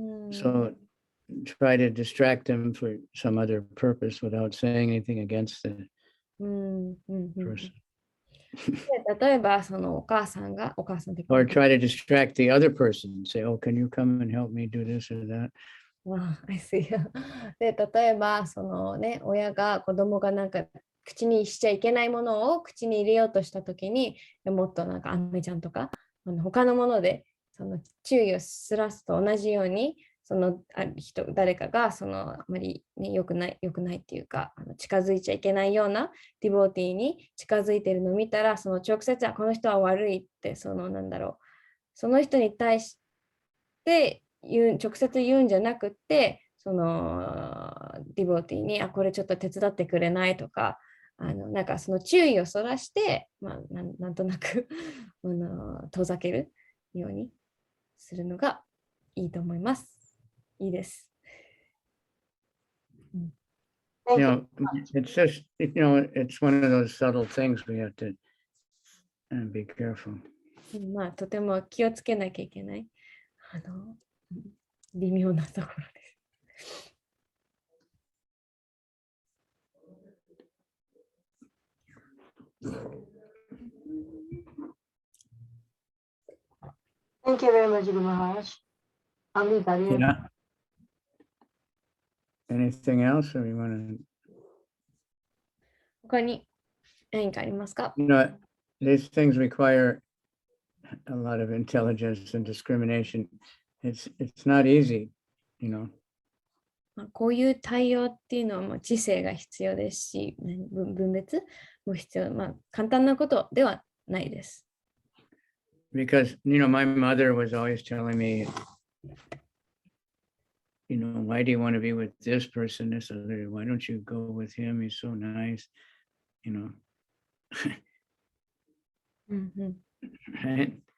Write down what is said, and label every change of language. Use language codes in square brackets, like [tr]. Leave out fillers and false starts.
[en] So try to distract them for some other purpose without saying anything against the person. [ja] 例えばそのお母さん [en] Or try to distract the other person. Say, oh, can you come and help me do this or that? I see. [ja] で、例えばそのね、親が子供が口にしちゃいけないものを口に入れようとしたときに、もっとアメちゃんとか他のものでその注意をすらすと同じように、その誰かがあまり、ね、良くないっていうか近づいちゃいけないようなディボーティーに近づいているのを見たら、その直接この人は悪いってその人に対して直接言うんじゃなくて、そのディボーティーにこれちょっと手伝ってくれないとか、なんかその注意をそらして、なんとなく遠ざけるようにするのがいいと思います。いいです。 [en] You know, it's just, it's one of those subtle things we have to be careful. [ja] とても気をつけなきゃいけない微妙なところです。 [en] Thank you very much, Guru Maharaj. Yeah. Anything else, or you want to? [ja] 他に何かありますか？ [en] These things require a lot of intelligence and discrimination. It's not easy, [ja] こういう対応っていうのはもう知性が必要ですし、分別も必要、簡単なことではないです。 [en] Because, my mother was always telling me, why do you want to be with this person, this other? Why don't you go with him? He's so nice, Right?